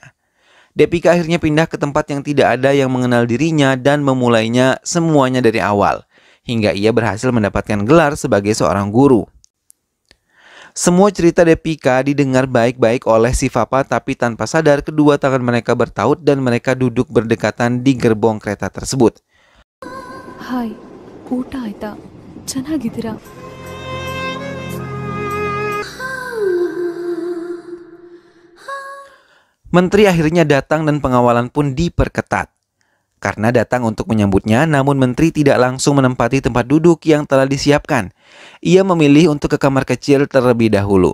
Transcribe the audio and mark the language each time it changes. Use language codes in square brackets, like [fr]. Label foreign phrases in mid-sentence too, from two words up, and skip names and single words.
[id] Depika akhirnya pindah ke tempat yang tidak ada yang mengenal dirinya dan memulainya semuanya dari awal, hingga ia berhasil mendapatkan gelar sebagai seorang guru. Semua cerita Depika didengar baik-baik oleh si Fafa, tapi tanpa sadar kedua tangan mereka bertaut dan mereka duduk berdekatan di gerbong kereta tersebut. Hai, [kn] ಊಟ ಆಯ್ತಾ? ಚೆನ್ನಾಗಿದ್ದೀರಾ? [id] Menteri akhirnya datang dan pengawalan pun diperketat. Karena datang untuk menyambutnya, namun menteri tidak langsung menempati tempat duduk yang telah disiapkan. Ia memilih untuk ke kamar kecil terlebih dahulu.